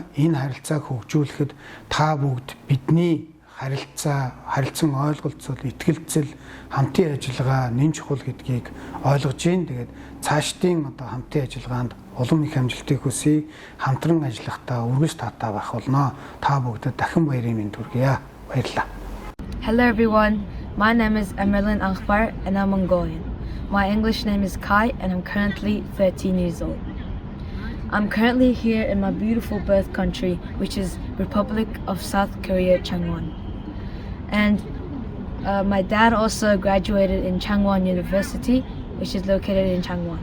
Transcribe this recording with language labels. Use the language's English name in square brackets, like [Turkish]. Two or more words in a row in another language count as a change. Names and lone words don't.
[Mongolian] Энэ харилцааг хөгжүүлэхэд та бүгд бидний харилцан ойлголцол, итгэлцэл, хамтын ажиллагаа нэн чухал гэдгийг ойлгож байна. Тэгээд цаашдын одоо хамтын ажиллагаанд улам их амжилтыг хүсье. Хамтран ажиллахдаа үргэлж таатай байх болно. Та бүгдэд дахин баярын мэнд хүргье. Баярлалаа. [English] Hello everyone. My name is Emerlin Akhbar and I'm Mongolian. My English name is Kai and I'm currently 13 years old. I'm currently here in my beautiful birth country, which is Republic of South Korea, Changwon. And my dad also graduated in Changwon University, which is located in Changwon.